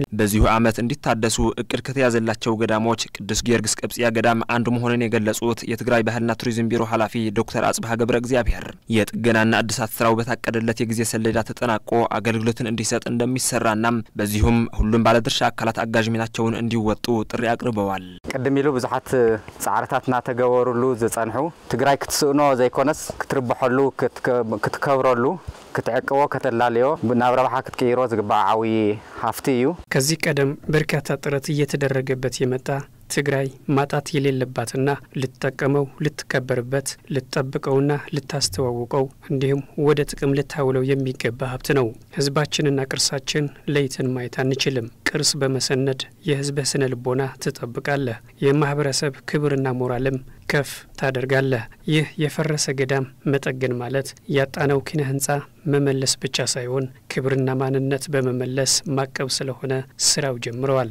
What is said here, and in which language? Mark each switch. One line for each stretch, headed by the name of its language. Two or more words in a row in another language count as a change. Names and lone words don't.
Amharic: በዚሁ ዓመት እንዲታደሱ እቅድ ከተያዘላቸው ገዳሞች ቅዱስ ጊዮርጊስ ቀበጽያ ገዳም አንዱ መሆኑን የገለጹት የትግራይ ባህልና ቱሪዝም ቢሮ ኃላፊ ዶክተር አጽብሃ ገብረ እግዚአብሔር የጥገናና እድሳት ስራው በታቀደለት የጊዜ ሰሌዳ ተጠናቆ አገልግሎትን እንዲሰጥ እንደሚሰራና በዚሁም ሁሉም ባለድርሻ አካላት አጋዥ ሚናቸውን እንዲወጡ ጥሪ አቅርበዋል።
Tigrinya: ቀደም ኢሉ ብዙሓት ጻዕርታትና ተገበሩሉ ዘጸንሑ ትግራይ ክትስእኖ ዘይኮነስ ክትርበሐሉ ክትከብረሉ ክትዕቅቦ ከተላለዮ ናብ ረብሓ ክትቀይሮ ዝግባእ ዓብይ ሃፍቲ እዩ።
Amharic: ከዚህ ቀደም በርካታ ጥረት እየተደረገበት የመጣ ትግራይ ማጣት የሌለባትና ልትጠቀመው፣ ልትከበርበት፣ ልትጠብቀውና ልታስተዋውቀው እንዲሁም ወደ ጥቅም ልታውለው የሚገባ ሀብት ነው። ህዝባችንና ቅርሳችን ለይተን ማየት አንችልም። ቅርስ በመሰነድ የህዝብ ስነ ልቦና ትጠብቃለህ። የማህበረሰብ ክብርና ሞራልም ከፍ ታደርጋለህ። ይህ የፈረሰ ገዳም መጠገን ማለት ያጣነው ኪነ ህንጻ መመለስ ብቻ ሳይሆን ክብርና ማንነት በመመለስ ማቀብ ስለሆነ ስራው ጀምረዋል።